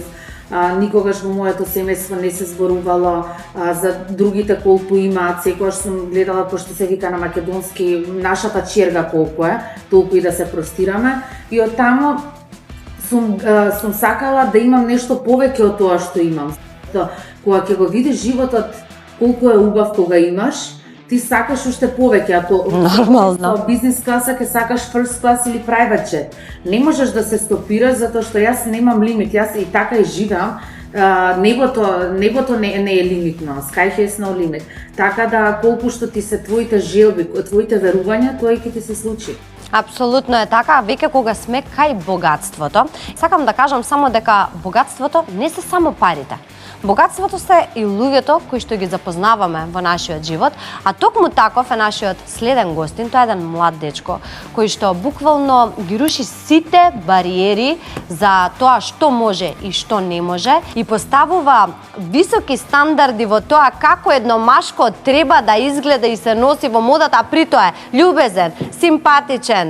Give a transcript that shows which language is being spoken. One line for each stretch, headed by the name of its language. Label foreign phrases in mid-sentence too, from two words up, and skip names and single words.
Macedonian: Никогаш во моето семејство не се зборувало за другите колку имаат, секогаш сум гледала кој што се вика на македонски нашата черга колку е, толку и да се простираме. И од таму сум сакала да имам нешто повеќе од тоа што имам. Кога ќе го видиш животот колку е убав кога имаш, ти сакаш уште повеќе, а тоа нормално. Бизнес класа ќе сакаш
English: first class
Macedonian: или
English: private jet.
Macedonian: Не можеш да се стопираш затоа што јас немам лимит, јас и така и живеам. Небото не е лимитно,
English: sky has no limit.
Macedonian: Така да колку што ти се твоите желби, твоите верувања, тоа и ќе ти се случи. Апсолутно е така, веќе кога сме кај богатството, сакам да кажам само дека богатството не се само парите. Богатството се и луѓето кои што ги запознаваме во нашиот живот, а токму таков е нашиот следен гостин, тоа е еден млад дечко кој што буквално ги руши сите бариери за тоа што може и што не може и поставува високи стандарди во тоа како едно машко треба да изгледа и се носи во модата, а при тоа е љубезен, симпатичен.